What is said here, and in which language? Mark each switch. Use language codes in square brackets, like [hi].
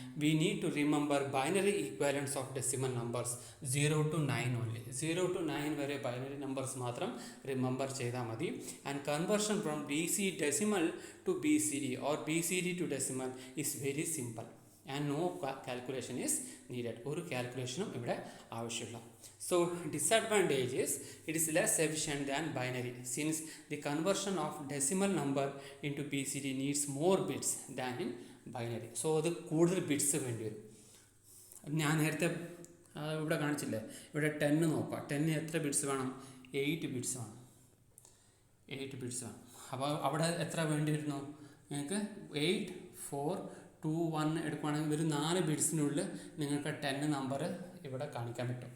[en] We need to remember binary equivalence of decimal numbers 0 to 9 only. [ml] 0 to 9 വരെ binary numbers മാത്രം remember ചെയ്താൽ മതി. [en] And conversion from BC decimal to BCD or BCD to decimal is very simple and no calculation is needed. [ml] ഒരു കാൽക്കുലേഷനും ഇവിടെ ആവശ്യമില്ല. [en] So disadvantage is it is less efficient than binary since the conversion of decimal number into BCD needs more bits than in binary. [ml] So അത് കൂടുതൽ bits വേണ്ടി വരും. ഞാൻ നേരത്തെ ഇവിടെ കാണിച്ചില്ലേ, ഇവിടെ 10 നോക്കാം. 10 എത്ര ബിറ്റ്സ് വേണം? 8 ബിറ്റ്സ് വേണം. 8 ബിറ്റ്സ് വേണം. അപ്പോൾ അവിടെ എത്ര വേണ്ടി വരുന്നു? നിങ്ങൾക്ക് 8421 എടുക്കുകയാണെങ്കിൽ ഒരു 4 ബിറ്റ്സിനുള്ളിൽ നിങ്ങൾക്ക് 10 നമ്പർ ഇവിടെ കാണിക്കാൻ പറ്റും.